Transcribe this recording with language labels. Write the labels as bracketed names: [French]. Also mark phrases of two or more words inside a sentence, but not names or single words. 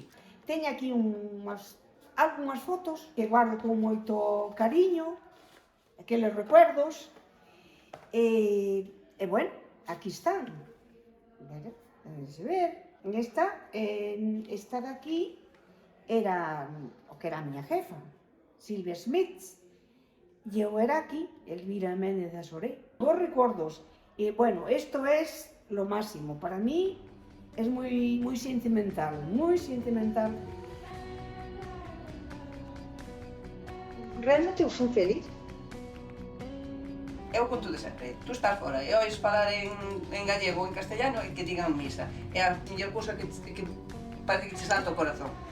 [Galician] Teño aquí algunhas fotos que guardo con moito cariño, aqueles recuerdos, e bueno, aquí están. [Spanish] Podéis ver. [Galician] Esta de aquí era o que era a miña jefa, Silvia Smith. E eu era aquí, Elvira Méndez de Asoré. [Spanish] Dos recuerdos. Y bueno, esto es lo máximo. Para mí es muy sentimental, muy sentimental. [Galician] Realmente eu fui feliz. Eu conto de sempre, tú estás fora e ois falar en gallego ou en castellano e que digan misa. É a mellor cousa que parece que te salta o corazón.